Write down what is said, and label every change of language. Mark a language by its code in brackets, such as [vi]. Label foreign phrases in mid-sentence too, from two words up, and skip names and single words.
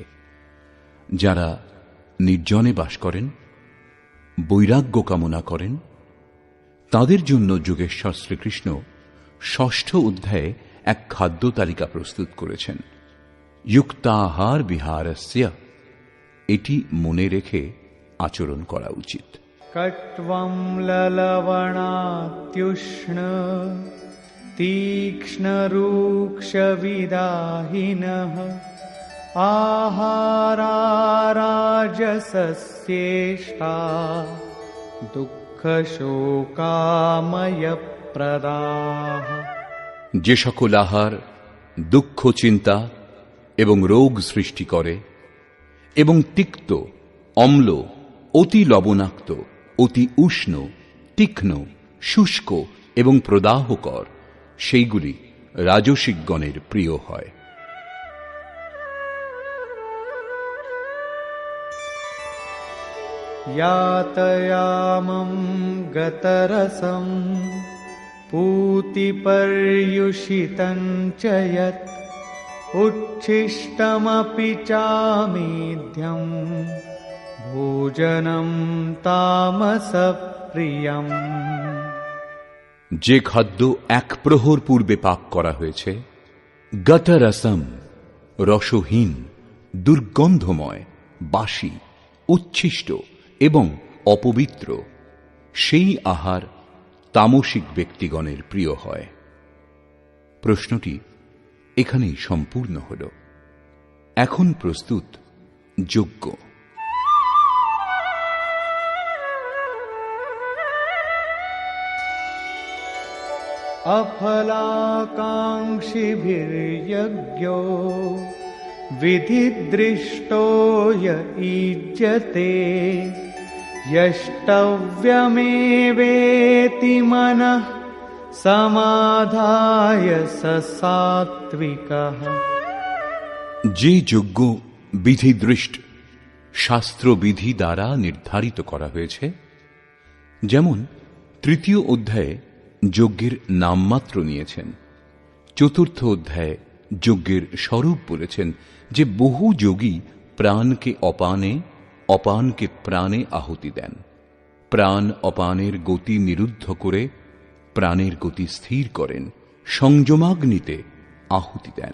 [bn] যারা নির্জনে বাস করেন, বৈরাগ্য কামনা করেন, তাদের জন্য যোগেশ্বর শ্রীকৃষ্ণ ৬ষ্ঠ অধ্যায়ে এক খাদ্য তালিকা প্রস্তুত করেছেন। [sa] যুক্তাহার বিহারস্য, [bn] এটি মনে রেখে আচরণ করা উচিত। [sa] কট্বম ললবণাত্युष्ण तीक्ष्ण रूक्ष विदाहिनः आहारा राजसस्य सर्वभूतस्येष्टा दुःखशोकामयप्रदाः। [bn] যে সকল আহার দুঃখ, চিন্তা এবং রোগ সৃষ্টি করে এবং তিক্ত, অম্ল, অতি লবণাক্ত, অতি উষ্ণ, তীক্ষ্ণ, শুষ্ক এবং প্রদাহকর, সেইগুলি রাজসিকগণের প্রিয় হয়। [sa] यातयामं गतरसं पूतिपर्युषितं च यत् उच्छिष्टमपि चामेध्यं भोजनं तामसप्रियम्। [bn] যে খাদ্য এক প্রহর পূর্বে পাক করা হয়েছে, গতরসম, রসহীন, দুর্গন্ধময়, বাসি, উচ্ছিষ্ট এবং অপবিত্র, সেই আহার তামসিক ব্যক্তিগণের প্রিয় হয়। প্রশ্নটি এখানেই সম্পূর্ণ হল। এখন প্রস্তুত যজ্ঞ। [sa] अफलाकाङ्क्षिभिर्यज्ञो विधिदृष्टो य ईज्यते यष्टव्यमेवेति मनः समाधाय स सात्विकः। [bn] যে যজ্ঞ বিধিদৃষ্ট, শাস্ত্রবিধি দ্বারা নির্ধারিত করা হয়েছে, যেমন তৃতীয় অধ্যায়ে যজ্ঞের নামমাত্র নিয়েছেন, চতুর্থ অধ্যায়ে যজ্ঞের স্বরূপ বলেছেন যে বহু যোগী প্রাণকে অপানে, অপানকে প্রাণে আহুতি দেন, প্রাণ অপানের গতি নিরুদ্ধ করে প্রাণের গতি স্থির করেন, সংযমাগ্নিতে আহুতি দেন।